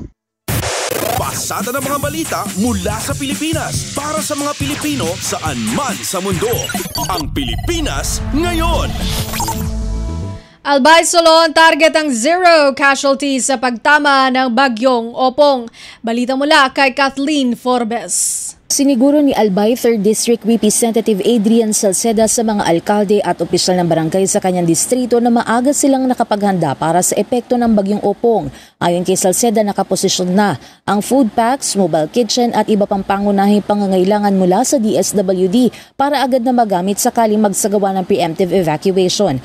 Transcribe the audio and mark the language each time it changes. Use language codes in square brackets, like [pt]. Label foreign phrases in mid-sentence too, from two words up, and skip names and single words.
[tl] Pasada ng mga balita mula sa Pilipinas para sa mga Pilipino saan man sa mundo. Ang Pilipinas ngayon. Albay Solon target ang 0 casualties sa pagtama ng bagyong Opong. Balita mula kay Kathleen Forbes. Siniguro ni Albay 3rd District Representative Adrian Salceda sa mga alkalde at opisyal ng barangay sa kanyang distrito na maaga silang nakapaghanda para sa epekto ng bagyong Opong. Ayon kay Salceda, nakaposisyon na ang [en] food packs, mobile kitchen [tl] at iba pang pangunahing pangangailangan mula sa DSWD para agad na magamit sakaling magsagawa ng [en] preemptive evacuation.